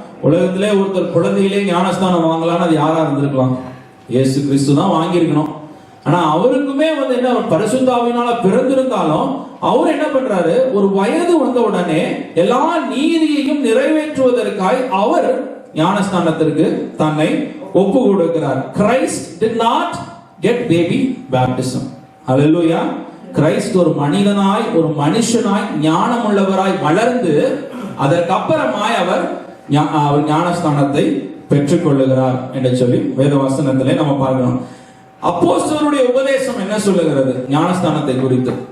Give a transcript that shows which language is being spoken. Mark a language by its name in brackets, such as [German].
[Tamil] உலகத்திலே ஒருத்தர் குழந்தையிலே ஞானஸ்தானம் வாங்கலாம்னு அது யாரா இருந்திருக்கலாம்? இயேசு கிறிஸ்து தான் வாங்கியிருக்கணும். ஆனா அவருக்குமே என்ன, அவர் பரிசுத்த ஆவியினால பிறந்திருந்தாலும் அவர் என்ன பண்றாரு? ஒரு வயது வந்த உடனே எல்லா நீதியையும் நிறைவேற்றுவதற்காய் அவர் ஞானஸ்தானத்திற்கு தன்னை ஒப்பு கொடுக்கிறார். [English] Christ did not get baby baptism. [Tamil] Hallelujah. Christ ஒரு மனிதனாய், ஒரு மனுஷனாய், ஞானமுள்ளவராய் வளர்ந்து அதற்கப்புறமாய் அவர் ஞானஸ்தானத்தை பெற்றுக் கொள்ளுகிறார் என்று சொல்லி வேதவசனத்திலே நம்ம பார்க்கிறோம். அப்போஸ்தலருடைய உபதேசம் என்ன சொல்லுகிறது ஞானஸ்தானத்தை குறித்து?